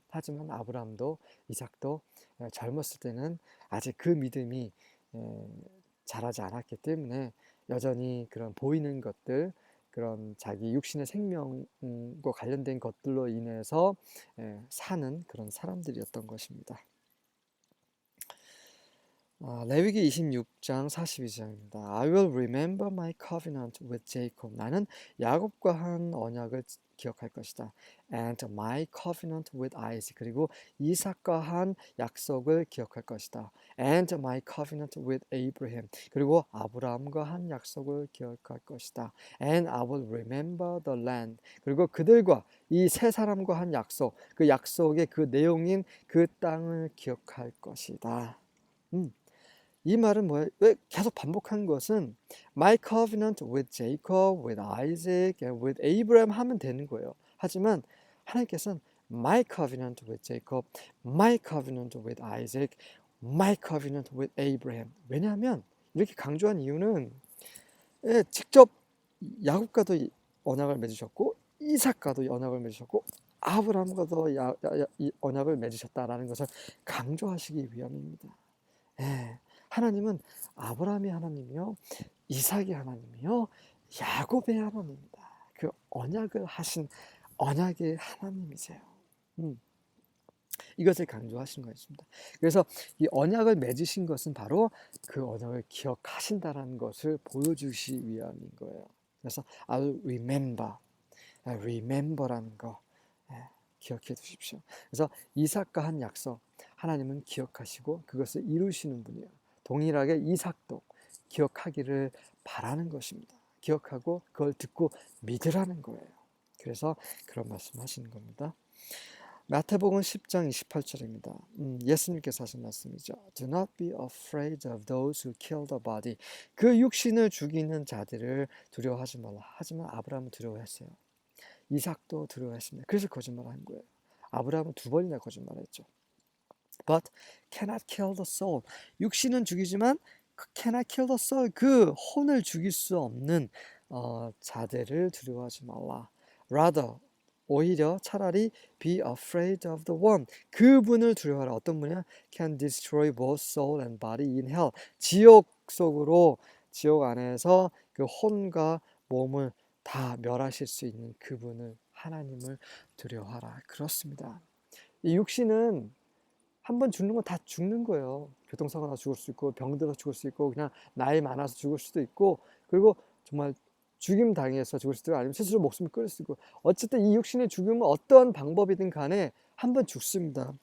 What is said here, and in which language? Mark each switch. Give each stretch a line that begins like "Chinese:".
Korean: 하지만 아브라함도 이삭도 젊었을 때는 아직 그 믿음이 자라지 않았기 때문에 여전히 그런 보이는 것들, 그런 자기 육신의 생명과 관련된 것들로 인해서 사는 그런 사람들이었던 것입니다. 레위기 26장 42절입니다.
English: I will remember my covenant with Jacob.
Korean: 나는 야곱과 한 언약을 기억할 것이다.
English: And my covenant with Isaac.
Korean: 그리고 이삭과 한 약속을 기억할 것이다.
English: And my covenant with Abraham.
Korean: 그리고 아브라함과 한 약속을 기억할 것이다.
English: And I will remember the land.
Korean: 그리고 그들과 이 세 사람과 한 약속, 그 약속의 그 내용인 그 땅을 기억할 것이다. 이 말은 뭐예요?
English: 왜 계속 반복한 것은 My covenant with Jacob, with Isaac, and with Abraham 하면 되는 거예요. 하지만 하나님께서는 My covenant with Jacob, My covenant with Isaac, My covenant with Abraham.
Korean: 왜냐하면 이렇게 강조한 이유는 직접 야곱과도 언약을 맺으셨고 이삭과도 언약을 맺으셨고 아브라함과도 언약을 맺으셨다라는 것을 강조하시기 위함입니다. 하나님은 아브라함의 하나님이요, 이삭의 하나님이요, 야곱의 하나님입니다. 그 언약을 하신 언약의 하나님이세요. 이것을 강조하신 것입니다. 그래서 이 언약을 맺으신 것은 바로 그 언약을 기억하신다라는 것을 보여주시 위함인 거예요. 그래서 I'll remember 라는 거 기억해 두십시오. 그래서 이삭과 한 약속, 하나님은 기억하시고 그것을 이루시는 분이에요. 동일하게 이삭도 기억하기를 바라는 것입니다. 기억하고 그걸 듣고 믿으라는 거예요. 그래서 그런 말씀하시는 겁니다. 마태복음 10장 28절입니다. 예수님께서 하신 말씀이죠.
English: Do not be afraid of those who kill the body.
Korean: 그 육신을 죽이는 자들을 두려워하지 말라. 하지만 아브라함은 두려워했어요. 이삭도 두려워했습니다. 그래서 거짓말한 거예요. 아브라함은 2번이나 거짓말했죠.
English: But cannot kill the soul. 육신은 죽이지만 cannot kill the soul.
Korean: 그 혼을 죽일 수 없는 자들을 두려워하지 말라.
English: Rather 오히려 차라리 be afraid of the one.
Korean: 그분을 두려워하라. 어떤 분이야?
English: Can destroy both soul and body in hell.
Korean: 지옥 속으로 지옥 안에서 그 혼과 몸을 다 멸하실 수 있는 그분을 하나님을 두려워하라. 그렇습니다. 이 육신은 한번 죽는 건 다 죽는 거예요. 교통사고 나서 죽을 수 있고 병들어서 죽을 수 있고 그냥 나이 많아서 죽을 수도 있고 그리고 정말 죽임 당해서 죽을 수도 있고 아니면 스스로 목숨을 끊을 수도 있고 어쨌든 이 육신의 죽음은 어떠한 방법이든 간에 한번 죽습니다.